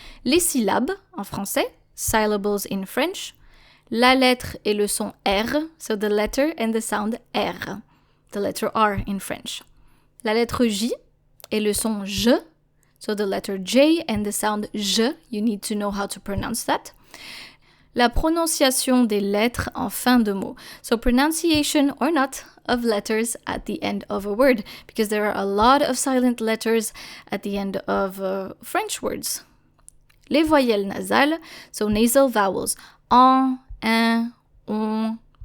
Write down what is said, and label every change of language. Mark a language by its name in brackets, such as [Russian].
[French] Les syllabes en français, [English] syllables in French. [French] La lettre et le son R, [English] so the letter and the sound R, the letter R in French. [French] La lettre J et le son J, [English] so the letter J and the sound J, you need to know how to pronounce that. [French] La prononciation des lettres en fin de mot. [English] So pronunciation or not of letters at the end of a word, because there are a lot of silent letters at the end of French words. [French] Les voyelles nasales, [English] so nasal vowels. [French] En, un, on.